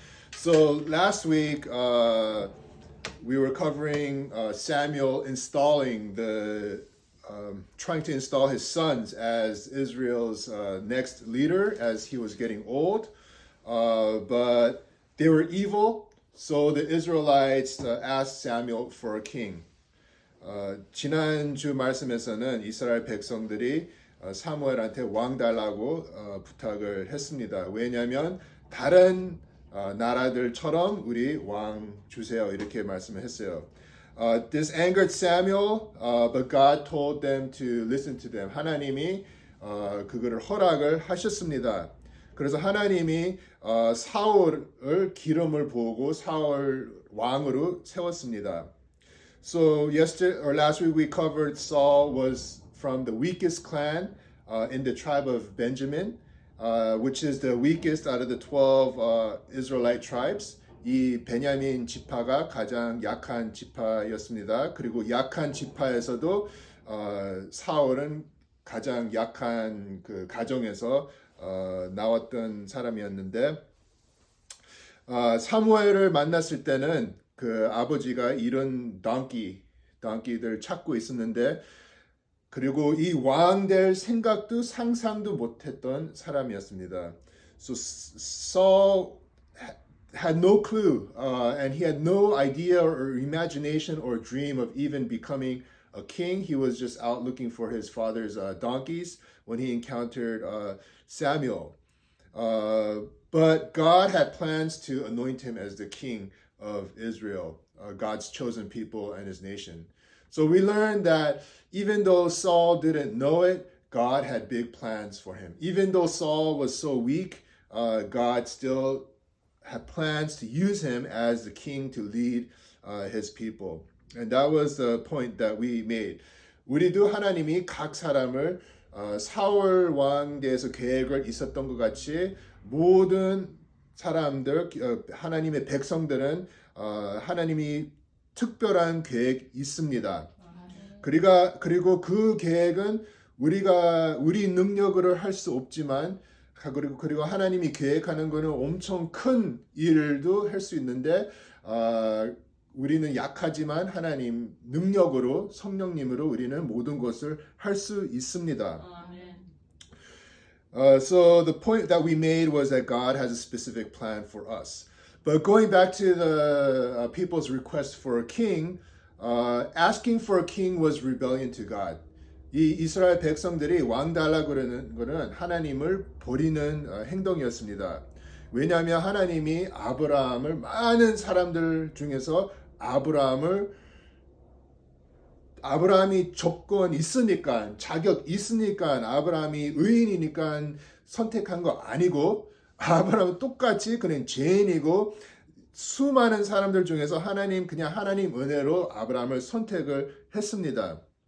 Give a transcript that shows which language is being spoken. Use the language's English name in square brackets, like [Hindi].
[English] So last week, we were covering Samuel trying to install his sons as Israel's next leader as he was getting old. But they were evil, so the Israelites asked Samuel for a king. [Korean] 지난주 말씀에서는 이스라엘 백성들이 사무엘한테 왕 달라고 부탁을 했습니다. 왜냐하면 다른 나라들처럼 우리 왕 주세요, 이렇게 말씀을 했어요. [English] This angered Samuel, but God told them to listen to them. [Korean] 하나님이 그거를 허락을 하셨습니다. 그래서 하나님이 사울을 기름을 부고 사울 왕으로 세웠습니다. [English] So last week we covered Saul was from the weakest clan in the tribe of Benjamin. Which is the weakest out of the 12 Israelite tribes. [Korean] 이 베냐민 지파가 가장 약한 지파였습니다. 그리고 약한 지파에서도 사울은 가장 약한 그 가정에서 나왔던 사람이었는데, 사무엘을 만났을 때는 그 아버지가 이런 donkey들 찾고 있었는데, 그리고 이 왕 될 생각도 상상도 못했던 사람이었습니다. [English] So Saul had no clue, and he had no idea or imagination or dream of even becoming a king. He was just out looking for his father's donkeys when he encountered Samuel. But God had plans to anoint him as the king of Israel, God's chosen people and his nation. So we learned that even though Saul didn't know it, God had big plans for him. Even though Saul was so weak, God still had plans to use him as the king to lead his people. And that was the point that we made. [Korean] 우리도 하나님이 각 사람을 사울 왕에 대해서 계획을 있었던 것 같이 모든 사람들, 하나님의 백성들은 하나님이 특별한 계획 있습니다. 그리고 그 계획은 우리 능력으로 할 수 없지만, 그리고 하나님이 계획하는 거는 엄청 큰 일도 할 수 있는데, 우리는 약하지만 하나님 능력으로, 성령님으로 우리는 모든 것을 할 수 있습니다. [English] So the point that we made was that God has a specific plan for us. But going back to the people's request for a king, asking for a king was rebellion to God. [Korean] 이 이스라엘 백성들이 왕 달라고 그러는 거는 하나님을 버리는 행동이었습니다. 왜냐하면 하나님이 아브라함을 많은 사람들 중에서 아브라함이 조건 있으니까 자격 있으니까 아브라함이 의인이니까 선택한 거 아니고 아브라함은 똑같이 그냥 죄인이고 수많은 사람들 중에서 그냥 하나님 은혜로 아브라함을 선택을 했습니다.